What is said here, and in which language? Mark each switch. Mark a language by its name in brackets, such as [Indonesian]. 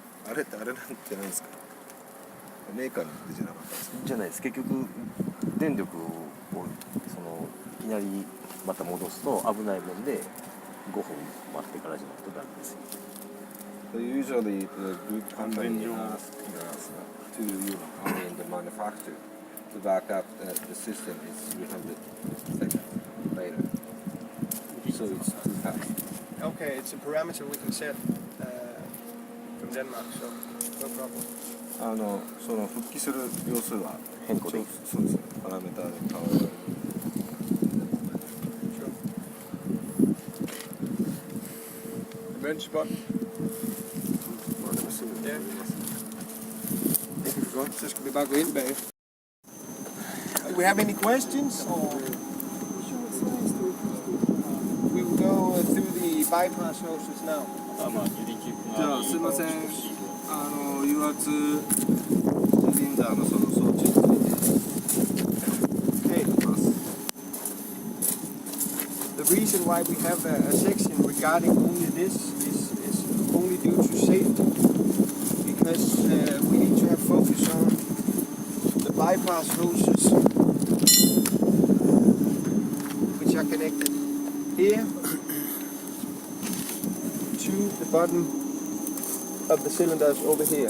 [Japanese] あれってあれなんてなんですかメーカーのじゃなかったですかじゃないです結局電力をそのいきなりまた戻すと危ないもんで5分待ってからじゃないとダメですよ [English] Usually the group company asks us to I mean the manufacturer to back up the system is 300 seconds later so it's too fast Okay, it's a parameter we can set from Denmark, so no problem. [Japanese] その復帰する秒数は変更できるそうですねパラメーターで変わる [English] Sure. [Japanese] まあでもすぐに [Danish] Ja. [Japanese] やります [Danish] Det kan vi godt, så skal vi bare gå ind bagefter. [English] Do we have any questions? Or we will go through the bypass hoses now. [Japanese] まあ自力じゃあすいません油圧シリンダーのその装置について [English] Okay. [Japanese] ます [English] The reason why we have a section regarding only this is only due to safety. Because we need to have focus on the bypass hoses which are connected here to the bottom of the cylinders over here.